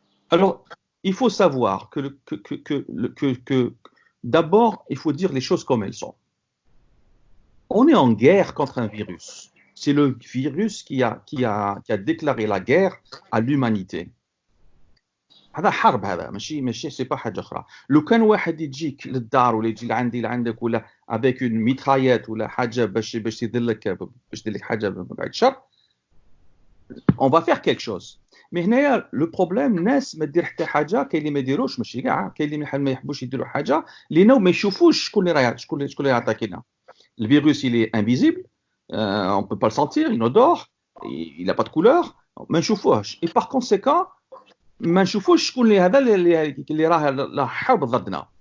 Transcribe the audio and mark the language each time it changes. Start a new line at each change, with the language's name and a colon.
French: Alors, il faut savoir que d'abord, il faut dire les choses comme elles sont. On est en guerre contre un virus. C'est le virus qui a déclaré la guerre à l'humanité.
Arabic: هذا حرب هذا ماشي
French: c'est pas
Arabic: حاجة أخرى. لو كان واحد يجيك للدار ولا يجي لعندك ولا
French: avec une mitraillette
Arabic: ولا حاجة باش يدير لك حاجة بعد شر,
French: on va faire quelque chose. Mais
Arabic: هنايا
French: le problème
Arabic: الناس ما دير حتى حاجه, كاين اللي ما يديروش ماشي كاع, كاين اللي ما يحبوش يديروا حاجه لانه ما يشوفوش شكون اللي يعطينا.
French: Le virus il est invisible, on peut pas le sentir, il odore, il a pas de couleur,
Arabic: ما نشوفوهش.
French: Et par conséquent
Arabic: ما نشوفوش شكون اللي راه حرب ضدنا.